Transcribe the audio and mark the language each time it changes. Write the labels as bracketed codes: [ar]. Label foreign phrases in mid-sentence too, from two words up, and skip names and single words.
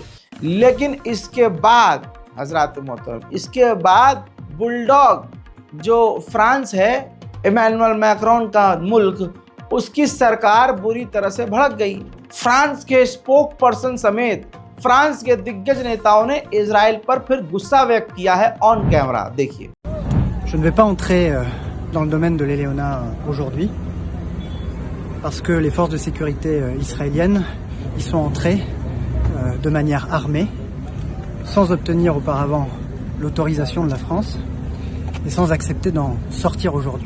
[hi] लेकिन इसके बाद हजरात मोहतरम, इसके बाद बुलडॉग जो फ्रांस है, इमैनुअल मैक्रोन का मुल्क, उसकी सरकार बुरी तरह से भड़क गई। फ्रांस के स्पोक पर्सन समेत फ्रांस के दिग्गज नेताओं ने इजराइल पर फिर गुस्सा व्यक्त किया है [en] on camera. [hi] देखिए। [fr] Je ne vais pas entrer dans le domaine de l'Eleona aujourd'hui parce que les forces de sécurité israéliennes y sont entrées de manière armée sans obtenir auparavant l'autorisation de la France et sans accepter d'en sortir aujourd'hui.